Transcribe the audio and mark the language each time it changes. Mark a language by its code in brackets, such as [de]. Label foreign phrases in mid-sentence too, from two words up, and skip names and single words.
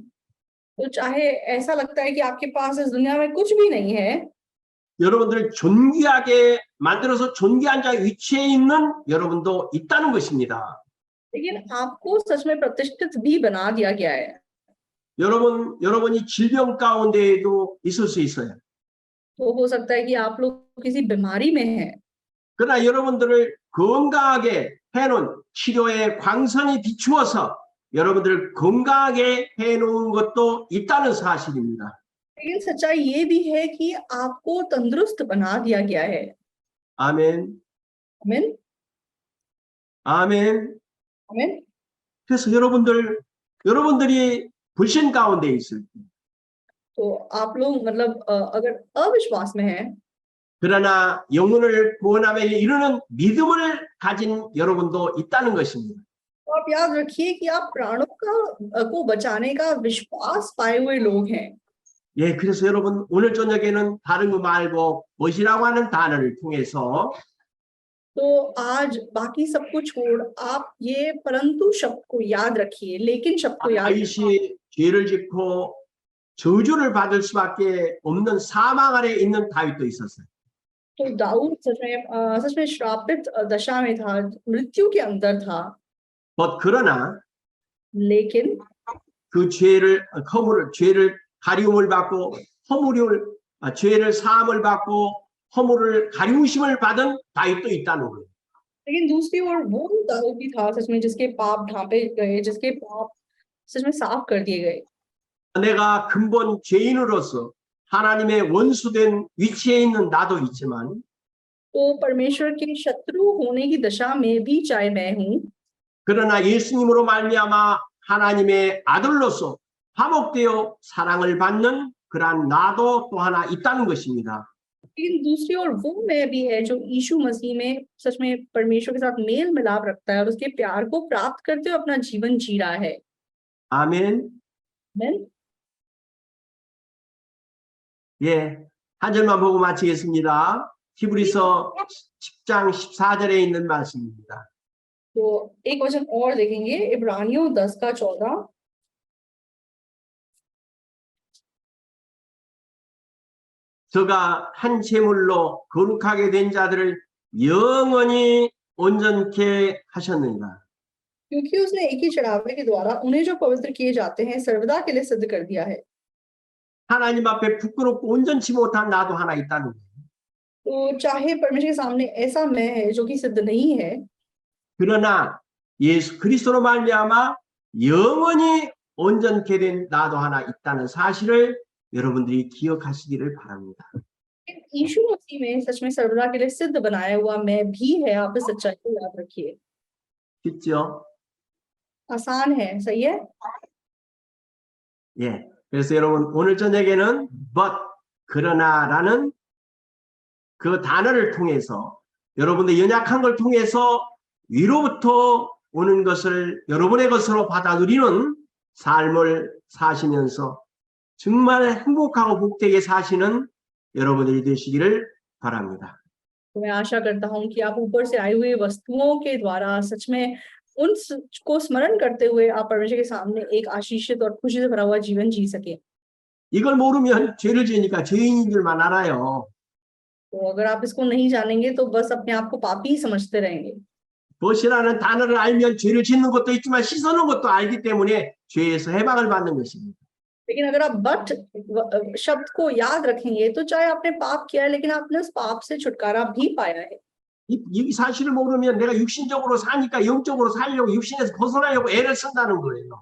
[hi] तो चाहे ऐसा लगता है कि आपके पास इस दुनिया में कुछ भी नहीं है, [ko] 여러분들을 존귀하게 만들어서 존귀한 자 위치에 있는 여러분도 있다는 것입니다. [hi] लेकिन आपको सच में प्रतिष्ठित भी बना दिया गया है। [ko] 여러분이 질병 가운데에도 있을 수 있어요. [hi] तो हो सकता है कि आप लोग किसी बीमारी में हैं, [ko] 그러나 여러분들을 건강하게 해놓은 치료에 광선이 비추어서 여러분들을 건강하게 해놓은 것도 있다는 사실입니다. [hi] लेकिन सच्चाई ये भी है कि आपको तंदुरुस्त बना दिया गया है। [ko] 아멘. [hi] आमीन, [ko] 아멘. [hi] आमीन। [ko] 그래서 여러분들이 불신 가운데 있을 때 [hi] तो आप लोग मतलब अगर अविश्वास में हैं, [ko] 그러나 영혼을 구원함에 이르는 믿음을 가진 여러분도 있다는 것입니다. [hi] तो आप याद रखिए कि आप प्राणों को बचाने का विश्वास पाए हुए लोग हैं। [ko] 예, 그래서 여러분 오늘 저녁에는 다른 거 말고 무엇이라고 하는 단어를 통해서 [hi] तो आज बाकी सबको छोड़ आप ये परंतु शब्द को याद रखिए, लेकिन शब्द को याद [ko] 다윗이 죄를 짓고 저주를 받을 수밖에 없는 사망 아래 있는 다윗도 있었어요. [hi] तो दाऊद सच में श्रापित दशा में था, मृत्यु के अंदर था, [ko] 그러나 [hi] लेकिन [ko] 그 죄를 가리움을 받고 죄를 사함을 받고 허물을 가리우심을 받은 다윗도 있다는 거예요. [hi] लेकिन दूसरी ओर वो दाऊद भी था सच में जिसके पाप ढांपे गए, जिसके पाप सच में साफ कर दिए गए। [ko] 내가 근본 죄인으로서 하나님의 원수된 위치에 있는 나도 있지만 [hi] तो परमेश्वर के शत्रु होने की दशा में भी चाहे मैं हूँ, [ko] 그러나 예수님으로 말미암아 하나님의 아들로서 화목되어 사랑을 받는 그러한 나도 또 하나 있다는 것입니다. [hi] लेकिन दूसरी ओर वो मैं भी है जो यीशु मसीह में सच में परमेश्वर के साथ मेल मिलाप रखता है और उसके प्यार को प्राप्त करते हुए अपना जीवन जी रहा है। [ko] 아멘. [hi] आमीन। [ko] 예, 한 절만 보고 마치겠습니다. 히브리서 10장 14절에 있는 말씀입니다. [hi] तो एक वचन और देखेंगे, इब्रानियों 10 का 14। [ko] 저가 한 제물로 거룩하게 된 자들을 영원히 온전케 하셨느니라. [hi] क्योंकि उसने एक ही चढ़ावे के द्वारा उन्हें जो पवित्र किए जाते हैं सर्वदा के लिए सिद्ध कर दिया है। [ko] 하나님 앞에 부끄럽고 온전치 못한 나도 하나 있다는 거예요. [hi] तो चाहे परमेश्वर के सामने ऐसा मैं है जो कि सिद्ध नहीं है, [ko] 그러나 예수 그리스도로 말미암아 영원히 온전케 된 나도 하나 있다는 사실을 여러분들이 기억하시기를 바랍니다. [hi] यीशु मसीह में सच में सर्वदा के लिए सिद्ध बनाया हुआ मैं भी है। आप इस सच्चाई को याद रखिए। [ko] 쉽죠? [hi] आसान है, सही है। 예. [ko] 그래서 여러분 오늘 저녁에는 but 그러나라는 그 단어를 통해서 여러분의 연약한 걸 통해서 위로부터 오는 것을 여러분의 것으로 받아들이는 삶을 사시면서 정말 행복하고 복되게 사시는 여러분들이 되시기를 바랍니다. [hi] तो मैं आशा करता हूँ कि आप ऊपर से आई हुई वस्तुओं के द्वारा सच में उन को स्मरण करते हुए आप परमेश्वर के सामने एक आशीषित और खुशी से भरा हुआ जीवन जी सके। [ko] 이걸 모르면 죄를 지으니까 죄인인 줄만 알아요. [hi] तो अगर आप इसको नहीं जानेंगे तो बस अपने आप को पापी ही समझते रहेंगे। [ko] 벗이라는 단어를 알면 죄를 짓는 것도 있지만 씻어놓은 것도 알기 때문에 죄에서 해방을 받는 것입니다. [hi] लेकिन अगर आप बट शब्द को याद रखेंगे तो चाहे आपने पाप किया है लेकिन आपने उस पाप से छुटकारा भी पाया है। [ko] 이 사실을 모르면 내가 육신적으로 사니까 영적으로 살려고 육신에서 벗어나려고 애를 쓴다는 거예요.